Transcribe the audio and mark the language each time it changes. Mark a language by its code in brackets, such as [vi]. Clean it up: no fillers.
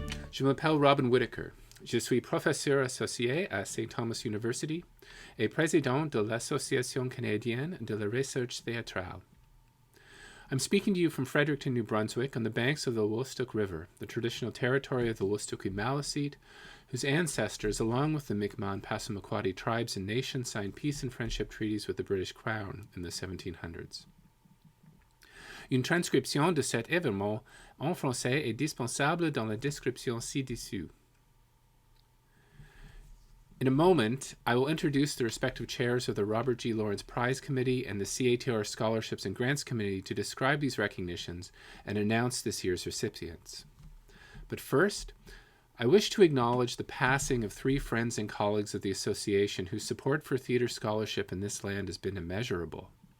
[fr] Je m'appelle Robin Whitaker. Je suis professeur associé à St. Thomas University et président de l'Association canadienne de la recherche théâtrale. [en] I'm speaking to you from Fredericton, New Brunswick, on the banks of the Wolastoq River, the traditional territory of the Wolastoqi Maliseet, whose ancestors, along with the Mi'kmaq and Passamaquoddy tribes and nations, signed peace and friendship treaties with the British Crown in the 1700s. [fr] Une transcription de cet événement en français est disponible dans la description ci-dessous. [en] In a moment, I will introduce the respective chairs of the Robert G. Lawrence Prize Committee and the CATR Scholarships and Grants Committee to describe these recognitions and announce this year's recipients. But first, I wish to acknowledge the passing of three friends and colleagues of the association whose support for theater scholarship in this land has been immeasurable.